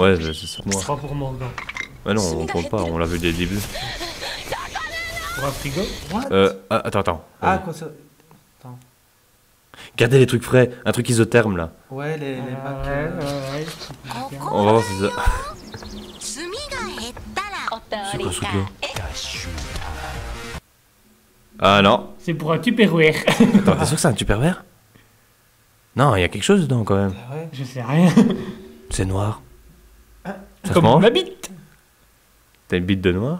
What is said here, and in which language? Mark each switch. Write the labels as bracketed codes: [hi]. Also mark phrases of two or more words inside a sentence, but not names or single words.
[fr] Ouais, c'est ça. Moi. Pas pour Morgan. Ouais, non, on compte pas, on l'a vu dès le début. Pour un frigo. Attends. Ah, quoi ça? Gardez les trucs frais, un truc isotherme là. Ouais, les Ouais, packs. ouais. On va voir si ça. [ja] 炭が減ったらお通 [fr] C'est [ja] り [fr] quoi ce [ja] か [fr] truc là Ah non. C'est pour un Tupperware. Attends, t'es sûr que c'est un Tupperware? Non, il y a quelque chose dedans quand même. Ah ouais. Je sais rien. C'est noir. Ça se Comme mange? ma bite. T'as une bite de noir?